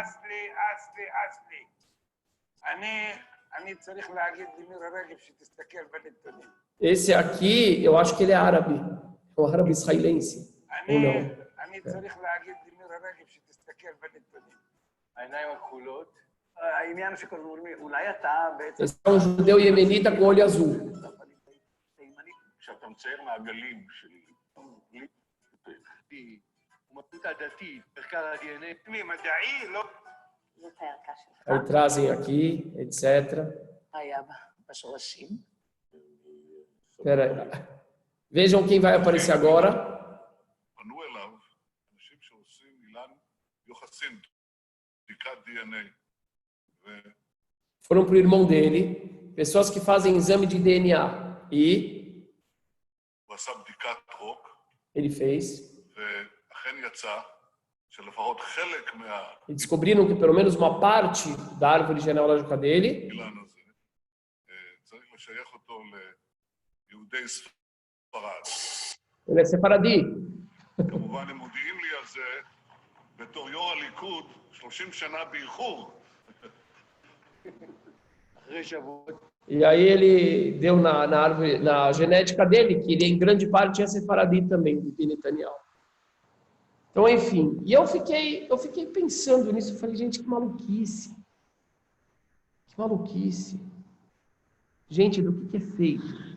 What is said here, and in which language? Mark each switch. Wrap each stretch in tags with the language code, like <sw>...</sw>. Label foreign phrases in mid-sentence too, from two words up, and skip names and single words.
<pt>Esse aqui, eu acho que ele é árabe. É um árabe israelense. Ou não? Esse é um judeu iemenita com olho azul.</pt> <he>כשאתה מצייר מעגלים של... הוא מפות הדתית, מחקר ה-DNA. מדעי, לא... זאת הערכה שלך.</he> <pt>Aí trazem aqui, etc.</pt> <he>היה בשורשים.</he> <pt>Espera aí. Vejam quem vai aparecer agora.</pt> <he>פנו אליו אנשים שעושים אילן יוחסין, בדיקת DNA.</he> <pt>Foram para o irmão dele, pessoas que fazem exame de DNA. E</pt> <he>הוא עשה בדיקת רוק,</he> <pt>ele fez.</pt> <he>ואכן יצא שלפחות חלק</he> <pt>E descobriram que pelo menos uma parte da árvore genealógica dele</pt> <he>מהאילן הזה צריך לשייך אותו ליהודי ספרד.</he> <pt>ele é sefaradi.</pt> <he>כמובן הם מודיעים לי על זה בתור יו"ר הליכוד 30 שנה באיחור. אחרי שבועות.</he> <pt>E aí ele deu na genética dele que ele em grande parte é sefaradi também, de Netanyahu. Então, enfim, e eu fiquei pensando nisso, eu falei, gente, que maluquice. Que maluquice. Gente, do que é feito?</pt>